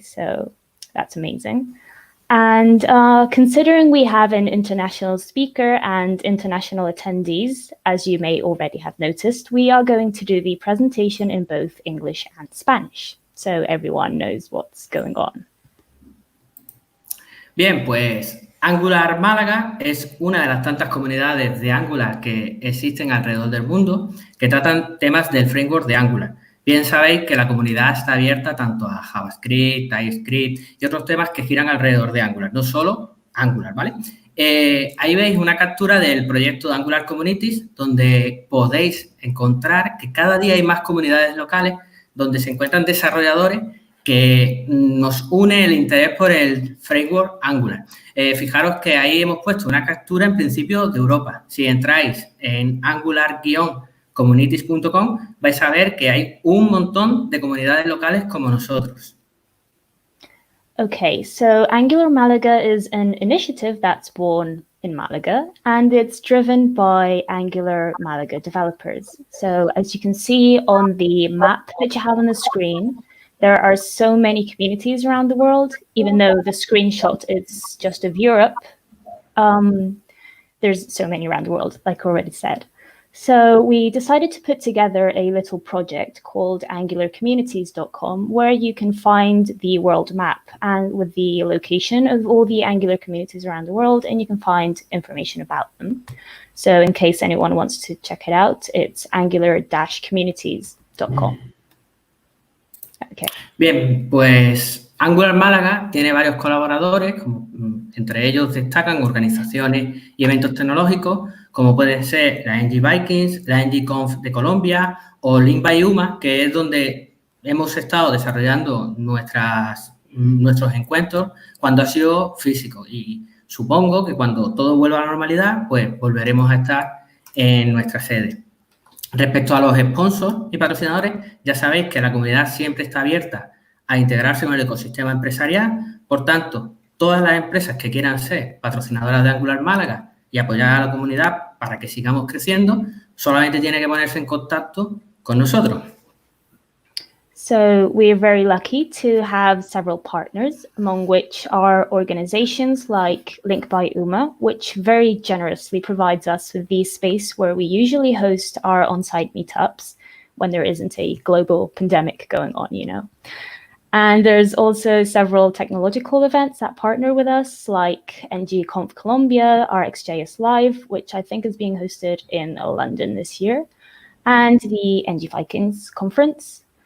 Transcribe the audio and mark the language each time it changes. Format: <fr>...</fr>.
<en>So that's amazing. And considering we have an international speaker and international attendees, as you may already have noticed, we are going to do the presentation in both English and Spanish, so everyone knows what's going on.</en> <es>Bien, pues AngularMálaga es una de las tantas comunidades de Angular que existen alrededor del mundo que tratan temas del framework de Angular. Bien sabéis que la comunidad está abierta tanto a JavaScript, TypeScript y otros temas que giran alrededor de Angular, no solo Angular, ¿vale? Ahí veis una captura del proyecto de Angular Communities, donde podéis encontrar que cada día hay más comunidades locales donde se encuentran desarrolladores que nos une el interés por el framework Angular. Fijaros que ahí hemos puesto una captura en principio de Europa. Si entráis en angular-communities.com vais a ver que hay un montón de comunidades locales como nosotros.</es> <en>Okay, so AngularMálaga is an initiative that's born in Malaga, and it's driven by AngularMálaga developers. So as you can see on the map that you have on the screen, there are so many communities around the world. Even though the screenshot is just of Europe, there's so many around the world, like I already said. So we decided to put together a little project called angularcommunities.com, where you can find the world map and with the location of all the Angular communities around the world, and you can find information about them. So in case anyone wants to check it out, it's angular-communities.com. Okay.</en> <es>Bien, pues AngularMálaga tiene varios colaboradores, entre ellos destacan organizaciones y eventos tecnológicos, como pueden ser la NG Vikings, la NG de Colombia o Link by UMA, que es donde hemos estado desarrollando nuestros encuentros cuando ha sido físico. Y supongo que cuando todo vuelva a la normalidad, pues volveremos a estar en nuestra sede. Respecto a los sponsors y patrocinadores, ya sabéis que la comunidad siempre está abierta a integrarse con el ecosistema empresarial. Por tanto, todas las empresas que quieran ser patrocinadoras de AngularMálaga y apoyar a la comunidad para que sigamos creciendo, solamente tiene que ponerse en contacto con nosotros.</es> <en>So we are very lucky to have several partners, among which are organizations like Link by UMA, which very generously provides us with the space where we usually host our on-site meetups when there isn't a global pandemic going on, And there's also several technological events that partner with us, like NGConf Colombia, RxJS Live, which I think is being hosted in London this year, and the NG Vikings conference.</en>